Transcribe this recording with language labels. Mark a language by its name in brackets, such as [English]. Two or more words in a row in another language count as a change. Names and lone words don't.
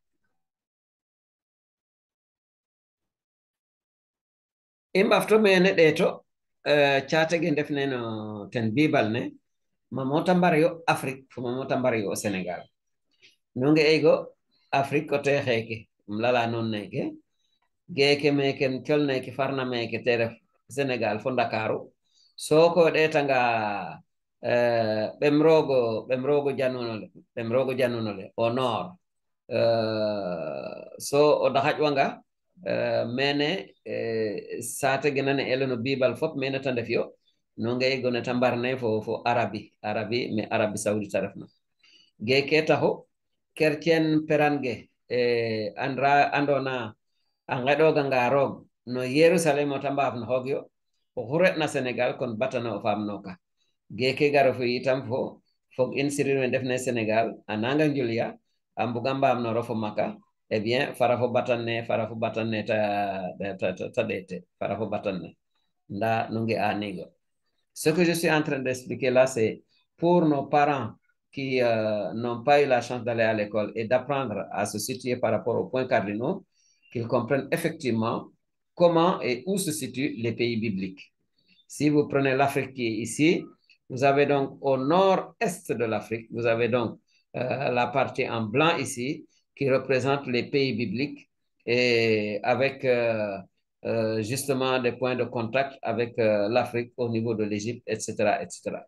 [Serer] i mbafto mene ɗeeto catege ndefne no ten bibal ne ma mota mbar yo Afrique fo ma mota mbar yo Sénégal nu nge'ego Afrique coté xeeke um lala nuun neke geeke meke col neke farna meke te ref Sénégal fo Ndakaaru soko ɗetanga ɓem roogo janunole [French] au nord [Serer] so o daxaƴwanga mene sata genane elono bibal fop mene tan def yo no ngay gona tambarne fo arabi mais arabi saoudite refna ge ke taxo kercien perange andona a ngeɗoga nga roog no Yerusalem o tambaaf no hogyo o xuretna Sénégal kon batana o faamnoka geke garo fo yitam fog in sirir we ndefne Sénégal a nanga njulia a mbuga mbaam no rofo maka [French] eh bien [Serer] fara fo batanne ta ɗete fara fo batanne nda nungi anigo. [French] Ce que je suis en train d'expliquer là, c'est pour nos parents qui n'ont pas eu la chance d'aller à l'école et d'apprendre à se situer par rapport aux points cardinaux, qu'ils comprennent effectivement comment et où se situent les pays bibliques. Si vous prenez l'Afrique qui est ici, vous avez donc au nord-est de l'Afrique, vous avez donc la partie en blanc ici, qui représente les pays bibliques, et avec justement des points de contact avec l'Afrique au niveau de l'Égypte, etc., etc.